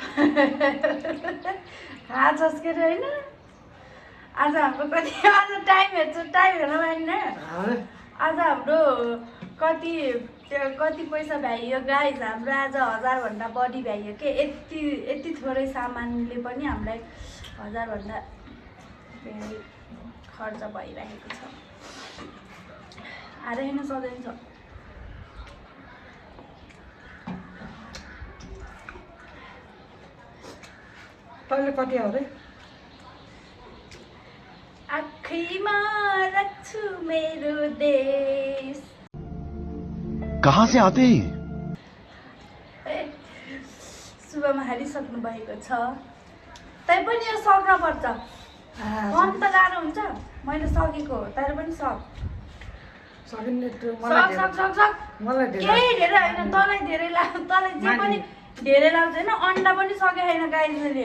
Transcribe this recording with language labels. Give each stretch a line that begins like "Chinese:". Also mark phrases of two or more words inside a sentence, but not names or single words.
Nepali: खाछस् के अरे होइन आज हाम्रो कति आज टाइम हेर्छु टाइम हेर्न पाइन्न आज हाम्रो कति पैसा भ्याइयो गाइस हाम्रो आज 1000 भन्दा बढी भ्याइयो के यति थोरै सामानले पनि हामीलाई 1000 भन्दा धेरै खर्च भइरहेको छ आएर हेर्न सधैँ छ तैँले कति हो रे आँखैमा राख्छु मेरो देश
Hindi: कहाँ से आते हैं
Nepali: सुबहमा हालिसक्नु भएको छ तैपनि यो सक्न पर्छ मन त गाह्रो हुन्छ मैले सकेको हो तर पनि सक सकिने त्यो सक मलाई केही धेरै होइन तँलाई धेरै तँलाई जे पनि धेरै लाग्छ होइन अन्डा पनि सके छैन गाईले